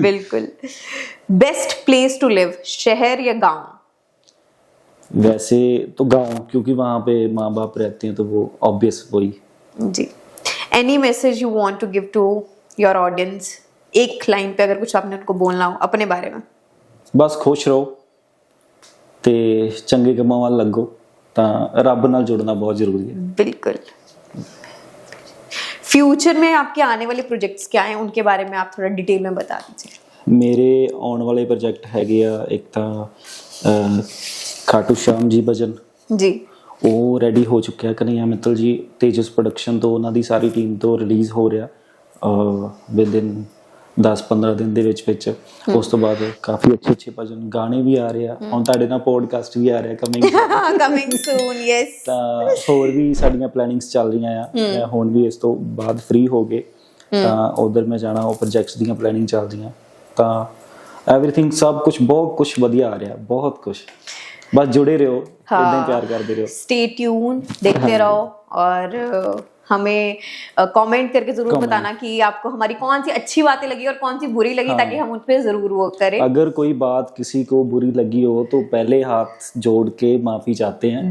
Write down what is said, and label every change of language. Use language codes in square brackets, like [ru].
[hi] बिल्कुल। [en] best place to live, [hi] शहर या गांव? वैसे तो गांव, क्योंकि वहां पे माँ बाप रहते हैं तो वो ऑब्वियस वही। जी। [en] Any message you want to give to your audience? [hi] एक लाइन पे अगर कुछ आपने उनको बोलना हो अपने बारे में। बस खुश रहो [pa] ਤੇ ਚੰਗੇ ਕੰਮਾਂ ਵੱਲ ਲੱਗੋ, ਤਾਂ ਰੱਬ ਨਾਲ [hi] जुड़ना बहुत जरूरी है। बिल्कुल। फ्यूचर में आपके आने वाले प्रोजेक्ट्स क्या हैं, उनके बारे में आप थोड़ा डिटेल में बता दीजिए। [pa] ਮੇਰੇ ਆਉਣ ਵਾਲੇ ਪ੍ਰੋਜੈਕਟ ਹੈਗੇ ਆ, ਇੱਕ ਤਾਂ ਖਾਟੂ ਸ਼ਾਮ ਜੀ ਭਜਨ [hi] जी। [pa] ਉਹ ਰੈਡੀ ਹੋ ਚੁੱਕਿਆ, ਕਨਈਆ ਮਿੱਤਲ ਜੀ ਤੇਜਸ ਪ੍ਰੋਡਕਸ਼ਨ ਤੋਂ, ਉਹਨਾਂ ਦੀ ਸਾਰੀ ਟੀਮ ਤੋਂ ਰਿਲੀਜ਼ ਹੋ ਰਿਹਾ ਵਿਦਿਨ 10-15 ਦਿਨ ਦੇ ਵਿੱਚ। ਉਸ ਤੋਂ ਬਾਅਦ ਕਾਫੀ ਅੱਛੇ ਭਜਨ ਗਾਣੇ ਵੀ ਆ ਰਹੇ ਆ, ਹੁਣ ਤੁਹਾਡੇ ਨਾਲ ਪੋਡਕਾਸਟ ਵੀ ਆ ਰਿਹਾ [en] Coming soon, yes. [pa] ਤਾਂ ਹੋਰ ਵੀ ਸਾਡੀਆਂ ਪਲੈਨਿੰਗਸ ਚੱਲ ਰਹੀਆਂ ਆ। ਮੈਂ ਹੁਣ ਵੀ ਇਸ ਤੋਂ ਬਾਅਦ ਫ੍ਰੀ ਹੋ ਗਏ ਤਾਂ ਉਧਰ ਮੈਂ ਜਾਣਾ, ਉਹ ਪ੍ਰੋਜੈਕਟਸ ਦੀਆਂ ਪਲੈਨਿੰਗ ਚੱਲ ਰਹੀਆਂ, ਤਾਂ [hi] एवरीथिंग सब कुछ बहुत कुछ [pa] बढ़िया आ रहा, बहुत कुछ। [hi] बस जुड़े रहो, इतना प्यार करते रहो, [en] stay tune, [hi] देखते रहो, और हमें कमेंट करके जरूर बताना कि आपको हमारी कौन सी अच्छी बातें लगी और कौन सी बुरी लगी, ताकि हम उन पे जरूर वो करें। अगर कोई बात किसी को बुरी लगी हो तो पहले हाथ जोड़ के माफी चाहते हैं